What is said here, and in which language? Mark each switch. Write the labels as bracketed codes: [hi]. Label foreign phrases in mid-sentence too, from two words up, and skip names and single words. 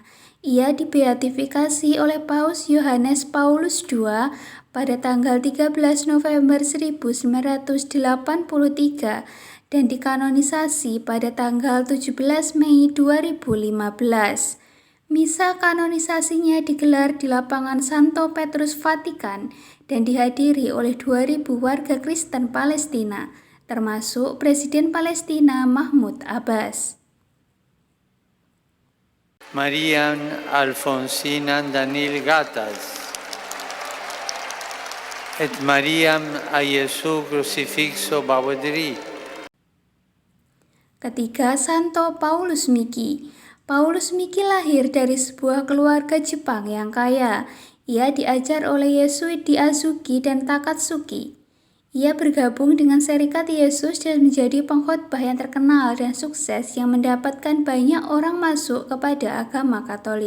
[id] Ia dibeatifikasi oleh Paus Yohanes Paulus II pada tanggal 13 November 1983 dan dikanonisasi pada tanggal 17 Mei 2015. Misa kanonisasinya digelar di lapangan Santo Petrus Vatikan dan dihadiri oleh 2.000 warga Kristen Palestina, termasuk Presiden Palestina Mahmud Abbas. Mariam Alfonsina Danil Gatas et Mariam a Jesu Crucifixo Bawadri. Ketiga, Santo Paulus Miki. Paulus Miki lahir dari sebuah keluarga Jepang yang kaya. Ia diajar oleh Yesuit di Azuki dan Takatsuki. Ia bergabung dengan Serikat Yesus dan menjadi pengkhotbah yang terkenal dan sukses yang mendapatkan banyak orang masuk kepada agama Katolik.